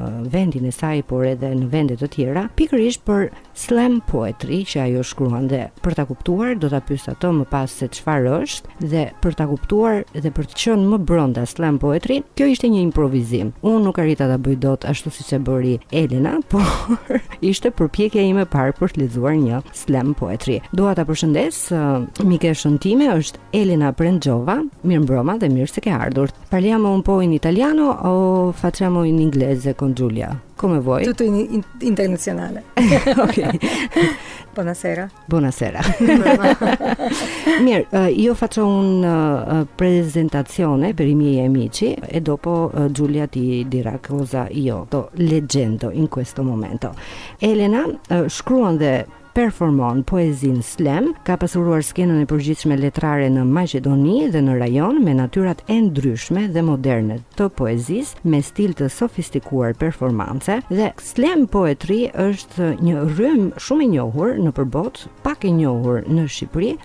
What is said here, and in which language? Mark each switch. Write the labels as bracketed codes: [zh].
[sq] vendin e saj, por edhe në vende të tjera, pikërisht për slam poetry që ajo shkruan, dhe për ta kuptuar do ta pyes atë më pas se çfarë është, dhe për ta kuptuar dhe për të qenë më brenda slam poetry, kjo ishte një improvizim. Unë nuk arrita ta bëj dot ashtu siç e bëri Elena, por ishte përpjekja ime e parë për të lexuar një slam poetry. Dua ta përshëndes mikeshën time, është Elena Prendjova. Mirëmbrëma dhe mirë se ke ardhur. [it] Parliamo un po in italiano o facciamo in inglese con Giulia? Come vuoi? Tutto in internazionale. Ok. Buonasera. Mirë, io faccio una presentazione per i miei amici e dopo Giulia ti dirà cosa io sto leggendo in questo momento. [sq] Elena shkruan dhe performon poezinë slam, ka pasuruar skenën e përgjithshme letrare në Maqedoni dhe në rajon me natyrat e ndryshme dhe moderne të poezisë me stil të sofistikuar performance, dhe slam poetry është një rrym shumë i njohur në përbot, pak e njohur në Shqipëri.